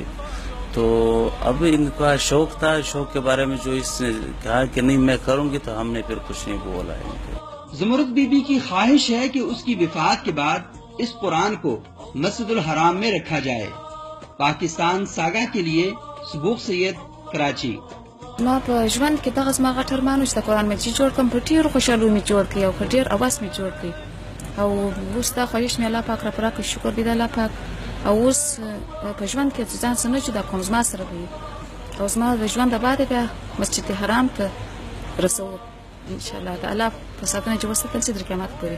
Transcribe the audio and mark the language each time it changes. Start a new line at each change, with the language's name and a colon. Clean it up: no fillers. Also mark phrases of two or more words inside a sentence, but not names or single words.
Urdu: تو اب ان کا شوق تھا، شوق کے بارے میں جو اس نے کہا کہ نہیں میں کروں گی تو ہم نے پھر کچھ نہیں بولا ہے. زمرد بی بی کی خواہش ہے کہ اس کی وفات کے بعد اس قرآن کو مسجد الحرام میں رکھا جائے. پاکستان ساگا کے لیے سبوق سید، کراچی.
Pashto: ما په ژوند کې دغه زما غټ ارمان و چې د قرآن مجید جوړ کړم. په ډېرو خوشحالو مې جوړ کړي او په ډېر اواز مې جوړ کړي او اوس دا خواهش مې الله پاک راپه راکړي. شکر دی د الله پاک. او اوس په ژوند کې ځان څه نه جدا کوم، زما سره به وي او زما د ژوند د بعد بیا مسجد حرام ته رسو انشاءالله د الله په ساتنه چې وساتل شي تر قیامت پورې.